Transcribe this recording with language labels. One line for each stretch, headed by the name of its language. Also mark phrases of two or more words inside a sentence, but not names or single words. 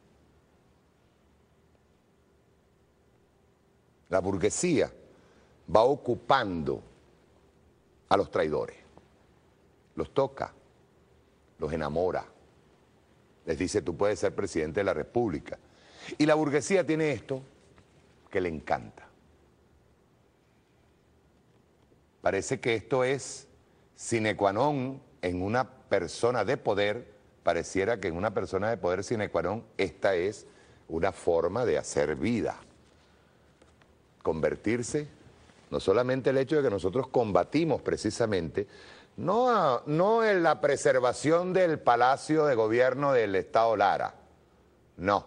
Spanish: La burguesía va ocupando a los traidores, los toca, los enamora, les dice tú puedes ser presidente de la República. Y la burguesía tiene esto que le encanta. Parece que esto es
Latin: sine qua non
Spanish: en una persona de poder, pareciera que en una persona de poder
Latin: sine qua non
Spanish: esta es una forma de hacer vida, convertirse. No solamente el hecho de que nosotros combatimos precisamente, no en la preservación del Palacio de Gobierno del Estado Lara, no.